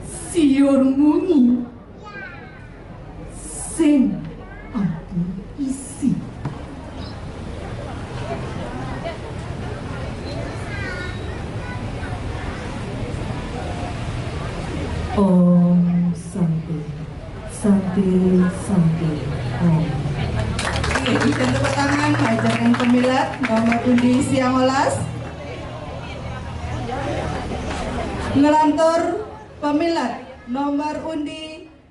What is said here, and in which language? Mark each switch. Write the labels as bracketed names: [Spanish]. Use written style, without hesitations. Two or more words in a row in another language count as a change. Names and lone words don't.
[Balinese] siur munyi sing adu isi. [Sanskrit] Om Santi, Santi, Santi, Om. [Indonesian] Oke, bisa tepuk tangan ajakan pemilat nomor undi [Balinese] siang olas. Ngelantur pemilat nomor undi